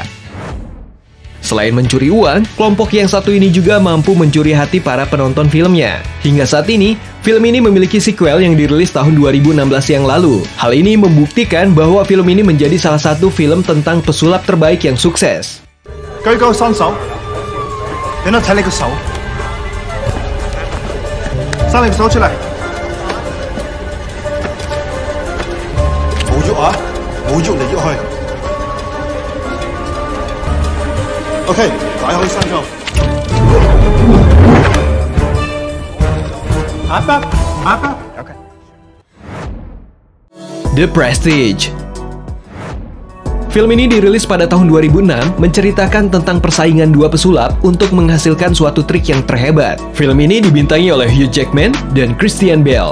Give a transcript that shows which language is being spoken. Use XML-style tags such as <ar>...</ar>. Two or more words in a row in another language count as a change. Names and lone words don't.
<id>Selain mencuri uang, kelompok yang satu ini juga mampu mencuri hati para penonton filmnya. Hingga saat ini, film ini memiliki sequel yang dirilis tahun 2016 yang lalu. Hal ini membuktikan bahwa film ini menjadi salah satu film tentang pesulap terbaik yang sukses.</id> <yue>舉高雙手，俾我睇你個手，伸你個手出嚟，冇喐啊，冇喐嚟喐去。OK， 擺開身咗。Apa? OK。</yue> <id>The Prestige. Film ini dirilis pada tahun 2006, menceritakan tentang persaingan dua pesulap untuk menghasilkan suatu trik yang terhebat. Film ini dibintangi oleh Hugh Jackman dan Christian Bale.</id>